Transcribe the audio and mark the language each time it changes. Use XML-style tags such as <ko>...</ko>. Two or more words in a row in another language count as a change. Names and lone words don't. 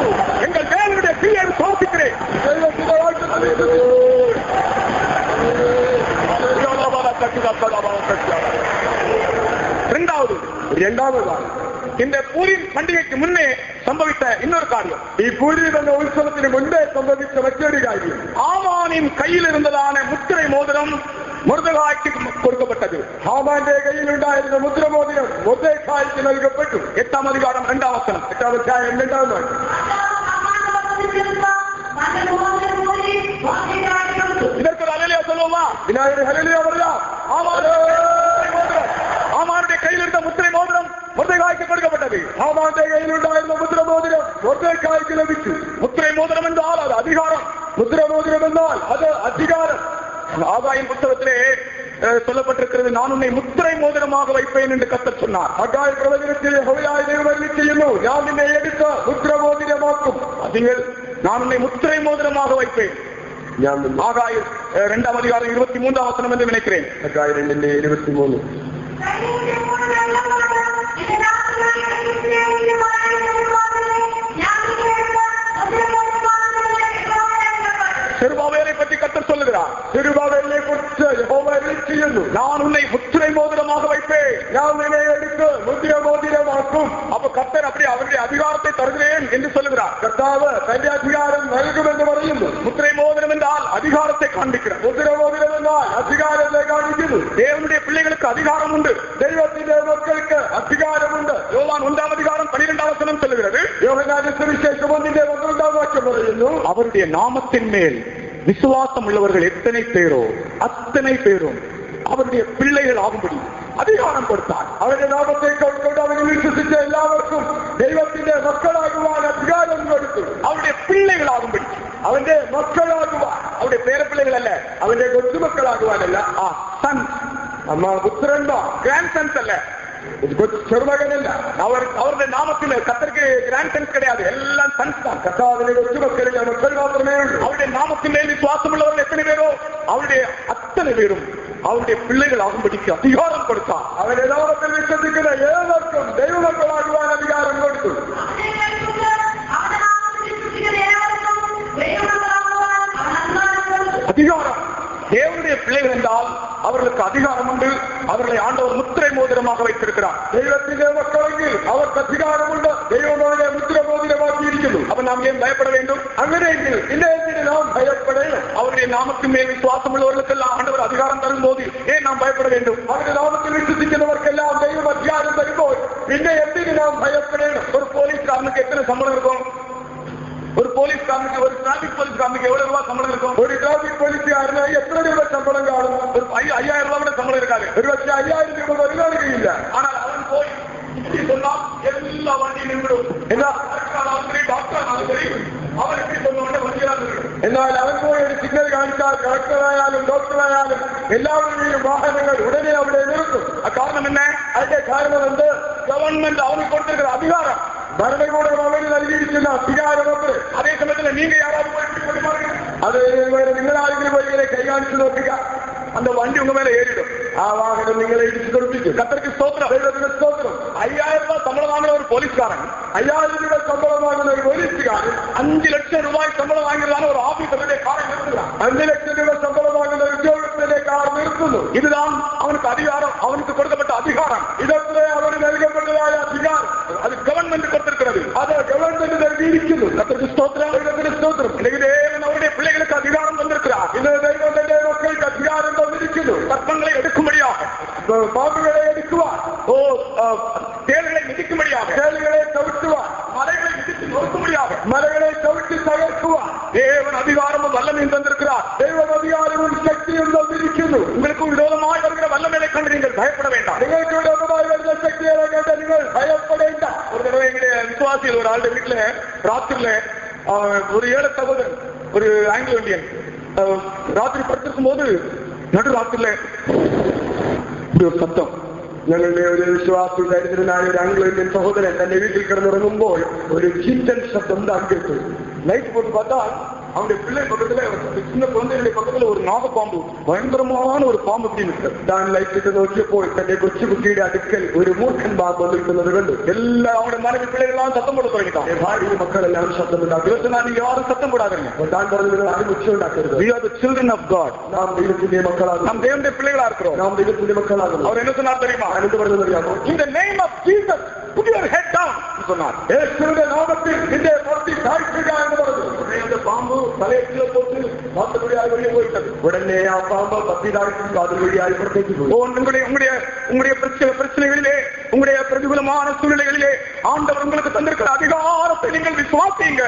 <ta>எங்கள் தேவனுடைய கிரியை விசுவாசிக்கிறேன். இரண்டாவது இந்த பூரிம் பண்டிகைக்கு முன்னே சம்பவித்த இன்னொரு காரியம்.</ta> <ml>ഈ പൂരീം എന്ന ഉത്സവത്തിന് മുൻപേ സംഭവിച്ച മറ്റൊരു കാര്യം.</ml> <ta>ஆமானின் கையில் இருந்ததான முத்திரை மோதிரம்</ta> <ml>മൊർദെഖായ്ക്ക് കൊടുക്കപ്പെട്ടത്. ഹാമാന്റെ കയ്യിലുണ്ടായിരുന്ന മുദ്രമോതിരം മൊർദെഖായ്ക്ക് നൽകപ്പെട്ടു. 8ആം അധികാരം 2ആം വചനം. 8ആം അധ്യായം 2ആം വാക്യം.</ml> <ta>இதற்கு ஒரு அல்லேலூயா சொல்லுவோமா?</ta> <ml>വിനായകർ ഹല്ലേലൂയ പറയാം.</ml> <ta>ஆமானுடைய கையில் இருந்த முத்திரை மோதிரம் மொர்தெகாய்க்கு கொடுக்கப்பட்டது. ஆமானுடைய கையில் உண்டாயிருந்த முத்திரை மோதிரம் மொர்தெகாய்க்கு லபிச்சு. முத்திரை மோதிரம் என்றால் அது அதிகாரம். முத்திரை மோதிரம் என்றால் அது அதிகாரம். ஆகாயின் புத்தகத்திலே சொல்லப்பட்டிருக்கிறது, நான் உன்னை முத்திரை மோதிரமாக வைப்பேன் என்று கர்த்தர் சொன்னார்.</ta> <ml>ஆகாய பிரவചനത്തിൽ യഹോവയായ ദൈവം അരുളിച്ചെയ്യുന്നു, ഞാൻ നിന്നെ എടുത്ത് മുദ്രമോതിരമാക്കും.</ml> <ta>நீங்கள் நான் உன்னை முத்திரை மோதிரமாக வைப்பேன். ஆகாய 2 அதிகாரம் 23 வசனம் என்று நினைக்கிறேன். ஆகாய 2:23. செருபாபேலை பற்றி கர்த்தர் சொல்லுகிறார். செருபாபேலை குறித்து யெகோவா அருளிச்செய்யுന്നു, நான் உன்னை முத்திரை மோதிரமாக வைப்பேன்,</ta> <ml>ഞാൻ നിന്നെ എടുത്ത് മുദ്രമോതിരമാക്കും.</ml> <ta>அப்ப கர்த்தர் அப்படி அவருடைய அதிகாரத்தை தருகிறேன் என்று சொல்லுகிறார்.</ta> <ml>കർത്താവ് തന്റെ അധികാരം നൽകുമെന്ന് പറയുന്നു.</ml> <ta>முத்திரை மோதிரம் என்றால் அதிகாரத்தை காண்பிக்கிறார்.</ta> <ml>മുദ്രമോതിരം എന്നാൽ അധികാരത്തെ കാണിക്കുന്നു.</ml> <ta>தேவனுடைய பிள்ளைகளுக்கு அதிகாரம் உண்டு.</ta> <ml>ദൈവത്തിന്റെ മക്കൾക്ക് അധികാരമുണ്ട്.</ml> <ta>யோவான் 1 அதிகாரம் 12 வசனம் சொல்லுகிறது,</ta> <ml>യോഹന്നാന്റെ സുവിശേഷം 1:12 വാക്യം പറയുന്നു,</ml> <ta>அவருடைய நாமத்தின் மேல் விசுவாசம் உள்ளவர்கள் எத்தனை பேரோ அத்தனை பேரும் அவருடைய பிள்ளைகள் ஆகும்படி அதிகாரம் கொடுத்தார்.</ta> <ml>അവരുടെ നാമത്തെ കൊണ്ട് അവനെ വിശ്വസിച്ച എല്ലാവർക്കും ദൈവത്തിന്റെ മക്കളാകുവാൻ അധികാരം കൊടുത്തു.</ml> <ta>அவருடைய பிள்ளைகள் ஆகும்படி,</ta> <ml>അവന്റെ മക്കളാകുവാൻ,</ml> <ta>அவருடைய பேரப்பிள்ளைகள் அல்ல,</ta> <ml>അവന്റെ കൊച്ചുമക്കളാകുവാനല്ല.</ml> <ta>சன்ஸ்,</ta> <ml>അമ്മ പുത്രന്മാർ,</ml> <en>grand sons</en> <ta>அல்ல,</ta> <ml>ചെറുമകനല്ല.</ml> <ta>அவருடைய நாமத்தில் கர்த்தருக்கு</ta> <en>grand sons</en> <ta>கிடையாது, எல்லாம் சன்ஸ் தான்.</ta> <ml>കർത്താവിന്റെ കൊച്ചുമക്കളിലെ മക്കൾ മാത്രമേ ഉള്ളൂ.</ml> <ta>அவருடைய நாமத்தின் மேல் விசுவாசம் உள்ளவர்கள் எத்தனை பேரோ அவருடைய அத்தனை பேரும் அவருடைய பிள்ளைகள் ஆகும்படிக்கு அதிகாரம் கொடுத்தார்.</ta> <ml>അവന്റെ നാമത്തിൽ വിശ്വസിക്കുന്ന ഏവർക്കും ദൈവമക്കളാകുവാൻ അധികാരം കൊടുത്തു.</ml> <ta>அதிகாரம், தேவனுடைய பிள்ளைகள் என்றால் அவர்களுக்கு அதிகாரம் உண்டு. அவர்களை ஆண்டவர் முத்திரை மோதிரமாக வைத்திருக்கிறார்.</ta> <ml>ദൈവത്തിന്റെ മക്കളെങ്കിൽ അവർക്ക് അധികാരമുണ്ട്. ദൈവമായ മുദ്രമോതിരമാക്കിയിരിക്കുന്നു.</ml> <ta>அப்ப நாம் ஏன் பயப்பட வேண்டும்?</ta> <ml>അങ്ങനെയെങ്കിൽ ഇന്നെന്തിന് നാം ഭയപ്പെടണം?</ml> <ta>அவருடைய நாமத்தின் மேல் விசுவாசம் உள்ளவர்களுக்கெல்லாம் ஆண்டவர் அதிகாரம் தரும்போது ஏன் நாம் பயப்பட வேண்டும்?</ta> <ml>അവരുടെ നാമത്തിൽ വിശ്വസിക്കുന്നവർക്കെല്ലാം ദൈവം അധികാരം തരുമ്പോൾ പിന്നെ എന്തിന് നാം ഭയപ്പെടണം?</ml> <ta>ஒரு போலீஸ்காரனுக்கு எத்தனை சம்பளம் இருக்கும்? ஒரு போலீஸ்காரனுக்கு, ஒரு டிராபிக் போலீஸ்காரனுக்கு எவ்வளவு ரூபாய் சம்பளம் இருக்கும்?</ta> <ml>ഒരു ട്രാഫിക് പോലീസുകാരന് എത്ര രൂപ ശമ്പളം കാണും?</ml> <ta>ஒரு 5000 ரூபாய் சம்பளம் இருக்காது.</ta> <ml>ഒരു പക്ഷേ 5000 രൂപ വരുകയില്ല.</ml> <ta>ஆனால் அவன் போய் இப்படி சொன்னால் எல்லா வண்டியும் நின்றுடும்.</ta> <ml>എന്നാൽ</ml> <ta>டாக்டர் அவன் எப்படி சொன்ன வண்டியெல்லாம் நின்றுடும்.</ta> <ml>എന്നാൽ അവൻ പോയി ഒരു സിഗ്നൽ കാണിച്ചാൽ കളക്ടറായാലും ഡോക്ടറായാലും എല്ലാവരുടെയും വാഹനങ്ങൾ ഉടനെ അവിടെ നിർത്തും.</ml> <ta>காரணம் என்ன?</ta> <ml>അതിന്റെ കാരണം എന്ത്?</ml> <ta>கவர்மெண்ட் அவனுக்கு கொடுத்திருக்கிற அதிகாரம்.</ta> <ml>ഭരണകൂടം അവന് നൽകിയിരിക്കുന്ന അധികാരമൊക്കെ.</ml> <ta>அதே சமயத்தில் நீங்க யாராவது போய் இப்படி சொல்லி பாருங்க,</ta> <ml>അത് നിങ്ങൾ ആരെങ്കിലും പോയി ഇങ്ങനെ കൈ കാണിച്ചു നോക്കുക,</ml> <ta>அந்த வண்டி உங்க மேல ஏறிடும்.</ta> <ml>ആ വാഹനം നിങ്ങളെ ഇടിച്ചു തെറിപ്പിക്കും.</ml> <ta>கர்த்தருக்கு ஸ்தோத்திரம்.</ta> <ml>ദൈവത്തിന് സ്തോത്രം.</ml> <ta>5000 ரூபாய் சம்பளம் வாங்குற ஒரு போலீஸ்காரன்</ta> <ml>5000 രൂപ ശമ്പളം വാങ്ങുന്ന ഒരു പോലീസുകാരൻ</ml> <ta>5 லட்சம் ரூபாய் சம்பளம் வாங்குறதான ஒரு ஆபீசருடைய காரை நிறுத்துகிறான்.</ta> <ml>5 ലക്ഷം രൂപ ശമ്പളം വാങ്ങുന്ന ഒരു ഉദ്യോഗസ്ഥന്റെ കാർ നിർത്തുന്നു.</ml> <ta>இதுதான் அவனுக்கு அதிகாரம், அவனுக்கு கொடுக்கப்பட்ட அதிகாரம்.</ta> <ml>ഇതൊക്കെ അവന് നൽകപ്പെട്ടതായ അധികാരം.</ml> <ta>அது கவர்மெண்ட் கொடுத்திருக்கிறது.</ta> <ml>അത് ഗവൺമെന്റ് നൽകിയിരിക്കുന്നു.</ml> <ta>கர்த்தருக்கு ஸ்தோத்திரம்.</ta> <ml>ദൈവത്തിന് സ്തോത്രം.</ml> <ta>இன்னைக்கு தேவன் அவருடைய பிள்ளைகளுக்கு அதிகாரம் தந்திருக்கிறார்.</ta> <ml>ഇത് ദൈവം തന്റെ മക്കൾക്ക് അധികാരം തന്നിരിക്കുന്നു.</ml> <ta>சர்ப்பங்களை எடுக்கும்படியாக,</ta> <ml>പാമ്പുകളെ എടുക്കുവാൻ,</ml> <ta>தேள்களை மிதிக்கும்படியாக,</ta> <ml>ചേളുകളെ ചവിട്ടുവാൻ,</ml> <ta>மலைகளை மிதித்து நொறுக்கும்படியாக</ta> <ml>മലകളെ ചവിട്ടി തകർക്കുവാൻ</ml> <ta>தேவன் அதிகாரமும் வல்லமையும் தந்திருக்கிறார்.</ta> <ml>ദൈവം അധികാരവും ശക്തിയും തന്നിരിക്കുന്നു.</ml> <ta>உங்களுக்கு விரோதமாய் வருகிற வல்லமையை கண்டு நீங்கள் பயப்பட வேண்டாம்.</ta> <ml>നിങ്ങൾക്ക് വിരോധമായി വരുന്ന ശക്തികളെ കണ്ട് നിങ്ങൾ ഭയപ്പെടേണ്ട.</ml> <ta>ஒரு தடவை எங்களுடைய விசுவாசியில் ஒரு ஆளுடைய வீட்டுல ராத்திரில ஒரு ஏழை சகோதரன், ஒரு ஆங்கிலோ இந்தியன், ராத்திரி படுத்திருக்கும் போது நடு ராத்திரில ஒரு சத்தம்.</ta> <ml>ഞങ്ങളുടെ ഒരു വിശ്വാസി ദരിദ്രനായ ഒരു ആംഗ്ലോ ഇന്ത്യൻ സഹോദരൻ തന്റെ വീട്ടിൽ കിടന്നിറങ്ങുമ്പോൾ ഒരു ചിന്തൻ ശബ്ദം താൻ കേട്ടു.</ml> <ta>லைட் போட்டு பார்த்தா அவனுடைய பிள்ளை பக்கத்துல, சின்ன குழந்தைகளுடைய பக்கத்துல ஒரு நாகப்பாம்பு, பயங்கரமான ஒரு பாம்பு இப்படி நிற்கிறது.</ta> <ml>താൻ ലൈറ്റിട്ട് നോക്കിയപ്പോൾ തന്റെ കൊച്ചുകുട്ടിയുടെ അടുക്കൽ ഒരു മൂർഖൻ പാമ്പ് നിൽക്കുന്നത് കണ്ടു.</ml> <ta>எல்லா அவனுடைய மனைவி பிள்ளைகள்லாம் சத்தம் போட தொடங்கிட்டான்.</ta> <ml>ഭാര്യ മക്കളെല്ലാം ശബ്ദമുണ്ടാക്കി.</ml> <ta>நீங்க யாரும் சத்தம் போடாதீங்க.</ta> <ml>താൻ പറഞ്ഞു, നിങ്ങൾ ആരും ഉച്ച ഉണ്ടാക്കരുത്.</ml> <en>We are the children of God.</en> <ml>നാം ദൈവത്തിന്റെ മക്കളാകും.</ml> <ta>நாம் தேவனுடைய பிள்ளைகளா இருக்கிறோம்.</ta> <ml>നാം ദൈവത്തിന്റെ മക്കളാകും.</ml> <ta>அவர் என்ன சொன்னார் தெரியுமா?</ta> <ml>എന്ത് പറഞ്ഞു അറിയാമോ?</ml> <en>In the name of Jesus, put your head down சொன்னார்.</en> <ml>യേശുവിന്റെ നാമത്തിൽ നിന്റെ തലത്തി താഴ്ത്തുക എന്ന് പറഞ്ഞു.</ml> <ta>அந்த பாம்பு தலையை கீழே போட்டு வாசல் வழியாக வெளியே போயிட்டது.</ta> <ml>ഉടനെ ആ പാമ്പ് പത്തി താഴ്ത്തി വാതിൽ വഴിയായി പുറത്തേക്ക് പോയി.</ml> <ta>உங்களுடைய பிரச்சனைகளிலே, உங்களுடைய பிரதிകൂலமான சூழ்நிலைகளிலே ஆண்டவர் உங்களுக்கு தந்திருக்கிற அதிகாரத்தை நீங்கள் விசுவாசியுங்கள்.</ta>